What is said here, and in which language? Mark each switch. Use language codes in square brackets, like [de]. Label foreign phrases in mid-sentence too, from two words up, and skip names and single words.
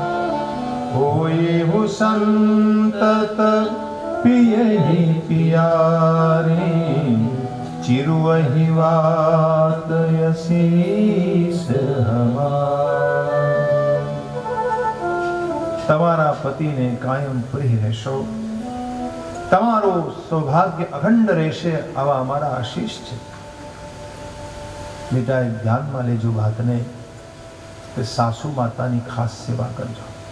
[awa] होई संतत पियहि प्यारी, चिरुहि वात असीस हमारी। [gu] તમારા પતિને કાયમ પ્રિય રહેશો, તમારું સૌભાગ્ય અખંડ રહેશે, આવા અમારા આશીષ છે। બેટા એ ધ્યાનમાં લેજો વાતને કે સાસુ માતાની ખાસ સેવા કરજો।